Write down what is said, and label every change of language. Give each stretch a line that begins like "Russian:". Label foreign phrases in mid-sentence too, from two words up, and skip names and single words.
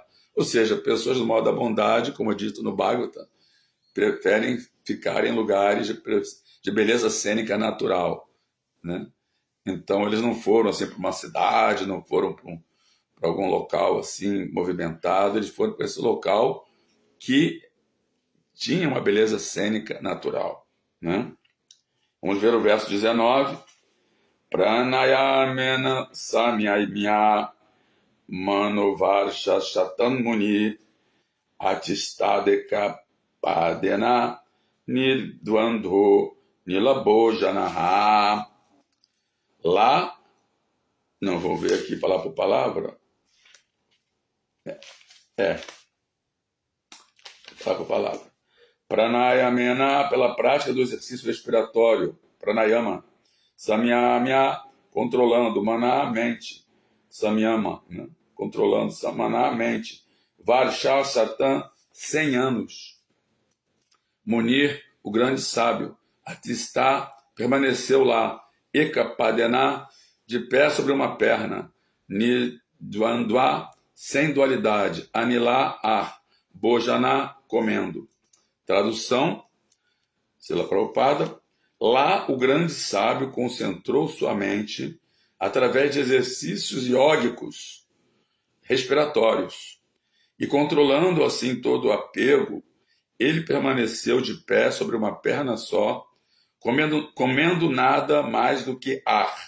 Portuguese: Ou seja, pessoas do modo da bondade, como é dito no Bhagavata, preferem ficar em lugares de beleza cênica natural, né? Então eles não foram assim para uma cidade, não foram para algum local assim movimentado, eles foram para esse local que tinha uma beleza cênica natural, né? Vamos ver o verso 19.
Sanskrit: प्राणायामेन संयम्य मनो वर्षशतं मुनिः अतिष्ठदेकपादेन निर्द्वन्द्वो ऽनिलभोजनः.
Portuguese: Lá, não vou ver aqui palavra por palavra. Palavra por palavra. Pranayamena, pela prática do exercício respiratório.
Sanskrit: प्राणायाम। संयम्य,
Portuguese: controlando. Mana, mente. Samyama, né? Controlando. Samana, mente.
Sanskrit: वर्ष शतं,
Portuguese: 100 anos. Munir, o grande sábio. Atistá, permaneceu lá. Ekapadena, de pé sobre uma perna. Nidvandva, sem dualidade. Anilá, ar. Bojana, comendo. Tradução, Srila Prabhupada. Lá o grande sábio concentrou sua mente através de exercícios iógicos respiratórios e controlando assim todo o apego, ele permaneceu de pé sobre uma perna só, comendo nada mais do que ar.